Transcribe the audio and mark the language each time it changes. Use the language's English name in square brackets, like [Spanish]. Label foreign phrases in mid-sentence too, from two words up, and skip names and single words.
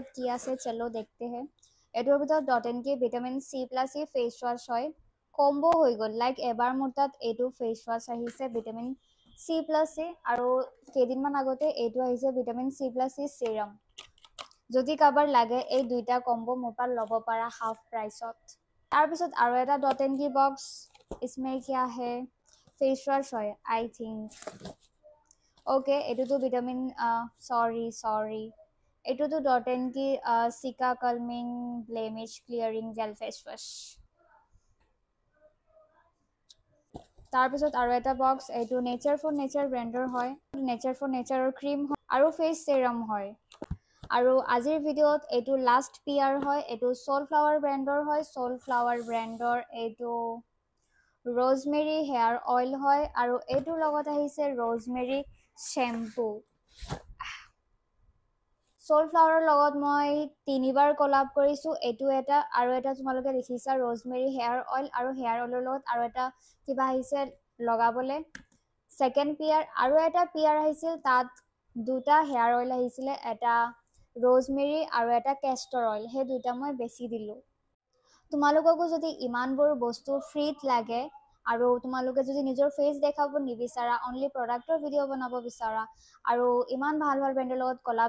[Assamese] কি আছে চলো দেখতে হে এইটোৰ ভিতৰত ডট এণ্ড কি ভিটামিন C+E [English] face wash [Assamese] হয় কম্বো হৈ গল লাইক এবাৰ মোৰ তাত এইটো [English] face wash [Assamese] আহিছে ভিটামিন C+E আৰু কেদিনমান আগতে এইটো আহিছে [English] vitamin C+E serum [Assamese] যদি কাবাৰ লাগে এই দুইটা কম্বো মোৰ পৰা ল'ব পাৰা [English] half priceত [Assamese] তাৰ পিছত আৰু এটা ডট এণ্ড কি বক্স [Hindi] इसमें क्या है [English] face wash [Assamese] হয় [English] I think okay [Assamese] এটোতো ভিটামিন সরি এটোতো ডট এণ্ড কি [English] cica calming blemish clearing gel face wash [Assamese] তাৰ পিছত আৰু এটা বক্স এইটো নেচাৰ ফৰ নেচাৰ ব্ৰেণ্ডৰ হয় নেচাৰ ফৰ নেচাৰৰ ক্ৰীম হয় আৰু [English] face serum [Assamese] হয় আৰু আজিৰ ভিডিঅ'ত এইটো [English] last PR [Assamese] হয় এইটো সোলফ্লাৱাৰ ব্ৰেণ্ডৰ হয় সোলফ্লাৱাৰ ব্ৰেণ্ডৰ এইটো [English] rosemary hair oil [Assamese] হয় আৰু এইটোৰ লগত আহিছে [English] rosemary shampoo [Assamese] সোলফ্লাৱাৰৰ লগত মই 3বাৰ কলাব কৰিছো এইটো এটা আৰু এটা তোমালোকে দেখিছা [English] rosemary hair oil [Assamese] আৰু [English] hair oilৰ [Assamese] লগত আৰু এটা কিবা আহিছে লগাবলে [English] second PR [Assamese] আৰু এটা পিআৰ আহিছিল তাত দুটা [English] hair oil [Assamese] আহিছিলে এটা रोजमेरी আৰু এটা [English] castor oil [Assamese] হে দুটা মই বেছি দিলো তোমালোককো যদি ইমানবোৰ বস্তু ফ্ৰীত লাগে আৰু তোমালোকে যদি নিজৰ ফেস দেখাব নিবিচাৰা [English] only productৰ video' [Assamese] বনাব বিচাৰা আৰু ইমান ভাল ব্ৰেণ্ডৰ লগত কলাব